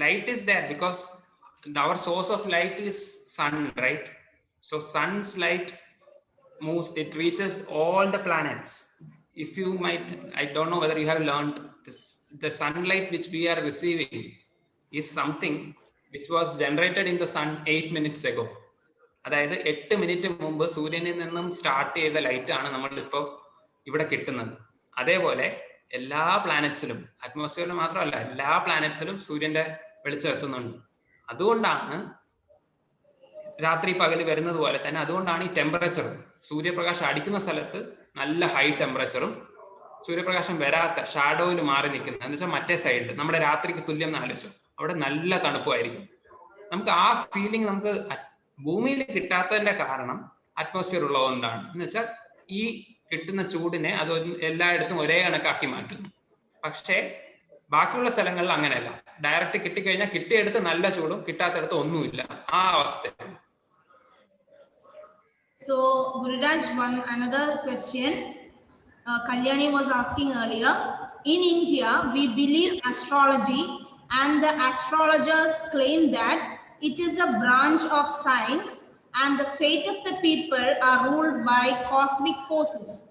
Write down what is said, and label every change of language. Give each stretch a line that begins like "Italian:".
English: Light is there because our source of light is sun, right? So sun's light moves, it reaches all the planets. If you might, I don't know whether you have learned this, the sunlight which we are receiving is something which was generated in the sun 8 minutes ago.
Malayalam: അതായത് 8 minute മുമ്പ് സൂര്യനിൽ നിന്നും start ചെയ്ത light ആണ് നമ്മളിപ്പോൾ ഇവിടെ കിട്ടുന്നത്. അതേപോലെ എല്ലാ പ്ലാനറ്റ്സിലും, അറ്റ്മോസ്ഫിയറിൽ മാത്രമല്ല, എല്ലാ പ്ലാനറ്റ്സിലും സൂര്യന്റെ വെളിച്ചം എത്തുന്നുണ്ട്. അതുകൊണ്ടാണ് രാത്രി പകല് വരുന്നത് പോലെ തന്നെ, അതുകൊണ്ടാണ് ഈ ടെമ്പറേച്ചർ, സൂര്യപ്രകാശം അടിക്കുന്ന സ്ഥലത്ത് നല്ല ഹൈ ടെമ്പറേച്ചറും സൂര്യപ്രകാശം വരാത്ത ഷാഡോയിൽ മാറി നിൽക്കുന്ന, എന്ന് വെച്ചാൽ മറ്റേ സൈഡിൽ നമ്മുടെ രാത്രിക്ക് തുല്യം എന്ന് ആലോചിച്ചു, അവിടെ നല്ല തണുപ്പായിരിക്കും. നമുക്ക് ആ ഫീലിംഗ് നമുക്ക് ഭൂമിയിൽ കിട്ടാത്തതിന്റെ കാരണം അറ്റ്മോസ്ഫിയർ ഉള്ളതുകൊണ്ടാണ്. എന്ന് വെച്ചാൽ ഈ കിട്ടുന്ന ചൂടിനെ അത് എല്ലായിടത്തും ഒരേ കണക്കാക്കി മാറ്റുന്നു. പക്ഷേ ബാക്കിയുള്ള സ്ഥലങ്ങളിൽ അങ്ങനെയല്ല. ഡയറക്റ്റ് കിട്ടിക്കഴിഞ്ഞാൽ കിട്ടിയെടുത്ത് നല്ല ചൂടും കിട്ടാത്തടുത്ത് ഒന്നുമില്ല, ആ അവസ്ഥയാണ്.
English: So Gururaj, another question Kalyani was asking earlier. In India, we believe astrology, and the astrologers claim that it is a branch of science and the fate of the people are ruled by cosmic forces.